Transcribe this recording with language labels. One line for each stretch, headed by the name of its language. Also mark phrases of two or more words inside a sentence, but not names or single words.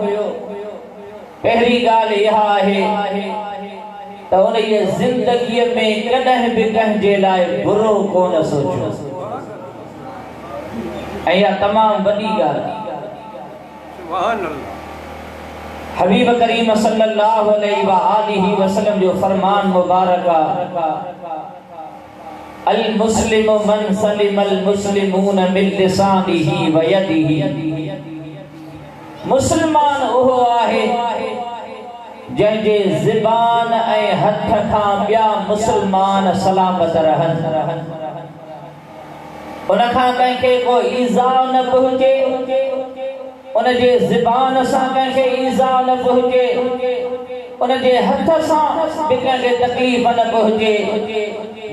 Sindhi: पहली ॻाल्हि इहा आहे त उन ज़िंदगीअ में कॾहिं बि कंहिंजे लाइ बुरो कोन सोचियो ऐं इहा तमामु वॾी ॻाल्हि।
Arabic: हबीब करीम صلى الله عليه وسلم
Sindhi: जो फरमान मुबारक
Arabic: المسلم من سلم المسلمون من لسانه ويده.
Sindhi: मुसलमान उहो आहे जंहिंजे ज़बान ऐं हथ खां ॿिया मुसलमान सलामत रहनि, उन खां कंहिंखे को ईज़ा न पहुचे, उन जे ज़बान सां कंहिंखे ईज़ा न पहुचे, उन जे हथ सां बि कंहिंखे तकलीफ़ न पहुचे।